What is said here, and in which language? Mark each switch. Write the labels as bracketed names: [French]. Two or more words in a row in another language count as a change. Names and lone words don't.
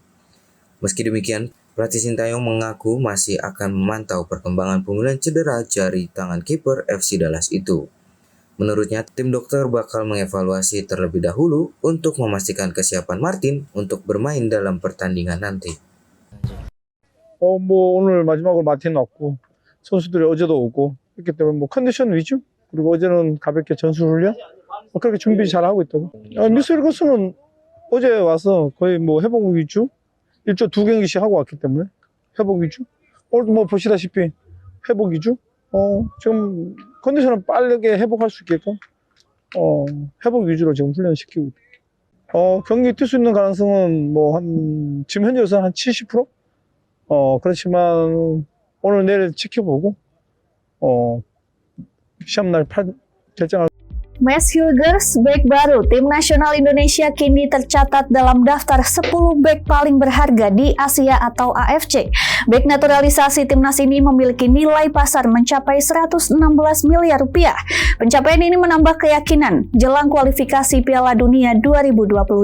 [Indonesian] Meski demikian, pelatih Sinteyong mengaku masih akan memantau perkembangan pemulihan cedera jari tangan kiper FC Dallas itu. Menurutnya, tim dokter bakal mengevaluasi terlebih dahulu untuk memastikan kesiapan Martin untuk bermain dalam pertandingan nanti. [Korean] 오늘 마지막으로 마틴 왔고 선수들이 어제도 오고 했기 때문에 컨디션 위주 그리고 어제는 가볍게 전술 훈련 그렇게 준비 잘 하고 있다고. 미스일 거스는 어제 와서 거의 회복 위주. 1조 2경기씩 하고 왔기 때문에 회복 위주. 오늘도 보시다시피 회복 위주. 지금 컨디션은 빠르게 회복할 수 있게끔 회복 위주로 지금 훈련시키고 있다. 경기 뛸 수 있는 가능성은 지금 현재로서는 한 70%? 그렇지만 오늘 내일 지켜보고 시합날 결정할. [Indonesian] Mads Hilger, bek baru tim nasional Indonesia kini tercatat dalam daftar 10 bek paling berharga di Asia atau AFC. Bek naturalisasi timnas ini memiliki nilai pasar mencapai 116 miliar rupiah. Pencapaian ini menambah keyakinan jelang kualifikasi Piala Dunia 2025.